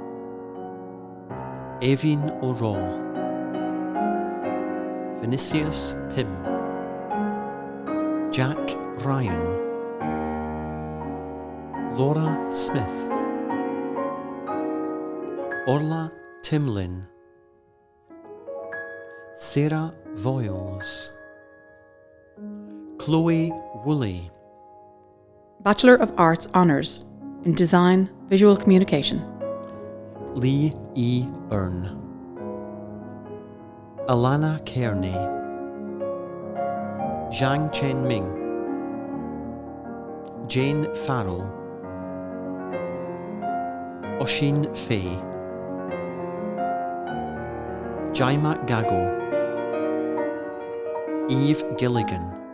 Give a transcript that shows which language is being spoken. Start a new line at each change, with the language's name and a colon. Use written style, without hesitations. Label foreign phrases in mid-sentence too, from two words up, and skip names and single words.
English: Evin O'Raw, Vinicius Pym, Jack Ryan, Laura Smith, Orla Timlin, Sarah Voiles, Chloe Woolley, Bachelor of Arts Honours in Design Visual Communication. Lee E. Byrne, Alana Kearney, Zhang Chen Ming, Jane Farrell, Oshin Fay, Jaima Gago, Eve Gilligan,